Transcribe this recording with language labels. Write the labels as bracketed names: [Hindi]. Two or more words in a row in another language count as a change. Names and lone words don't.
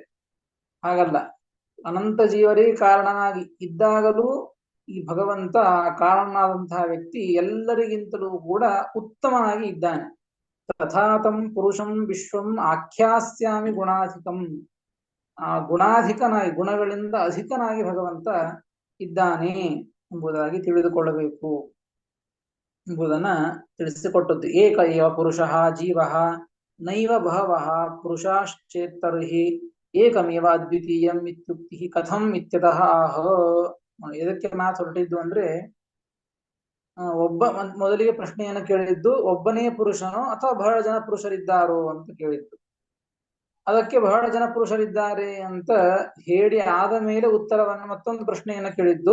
[Kannada] ಹಾಗಲ್ಲ, ಅನಂತ ಜೀವರಿಗೆ ಕಾರಣನಾಗಿ ಇದ್ದಾಗಲೂ ಈ ಭಗವಂತ ಕಾರಣನಾದಂತಹ ವ್ಯಕ್ತಿ ಎಲ್ಲರಿಗಿಂತಲೂ ಕೂಡ ಉತ್ತಮನಾಗಿ ಇದ್ದಾನೆ. [Sanskrit] ತಥಾತಂ ಪುರುಷಂ ವಿಶ್ವಂ ಆಖ್ಯಾಸ್ಯಾಮಿ ಗುಣಾಧಿಕಂ. [Kannada] ಆ ಗುಣಾಧಿಕನಾಗಿ, ಗುಣಗಳಿಂದ ಅಧಿಕನಾಗಿ ಭಗವಂತ ಇದ್ದಾನೆ ಎಂಬುದಾಗಿ ತಿಳಿದುಕೊಳ್ಳಬೇಕು ಎಂಬುದನ್ನ ತಿಳಿಸಿಕೊಟ್ಟದ್ದು. [Sanskrit] ಏಕ ಏವ ಪುರುಷಃ ಜೀವಃ ನೈವ ಬಹವಃ ಪುರುಷಾಶ್ಚೇತ್ತರ್ಹಿ ಏಕಮೇವ ಅದ್ವಿತೀಯಂ ಇತ್ಯುಕ್ತಿ ಕಥಂ ಇತ್ಯತಃ ಆಹ. [Kannada] ಇದಕ್ಕೆ ಮಾತು ಹೊರಟಿದ್ದು ಅಂದ್ರೆ, ಮೊದಲಿಗೆ ಪ್ರಶ್ನೆಯನ್ನು ಕೇಳಿದ್ದು ಒಬ್ಬನೇ ಪುರುಷನೋ ಅಥವಾ ಬಹಳ ಜನ ಪುರುಷರಿದ್ದಾರೋ ಅಂತ ಕೇಳಿದ್ದು. ಅದಕ್ಕೆ ಬಹಳ ಜನ ಪುರುಷರಿದ್ದಾರೆ ಅಂತ ಹೇಳಿ ಆದ ಮೇಲೆ ಉತ್ತರವನ್ನು ಮತ್ತೊಂದು ಪ್ರಶ್ನೆಯನ್ನು ಕೇಳಿದ್ದು.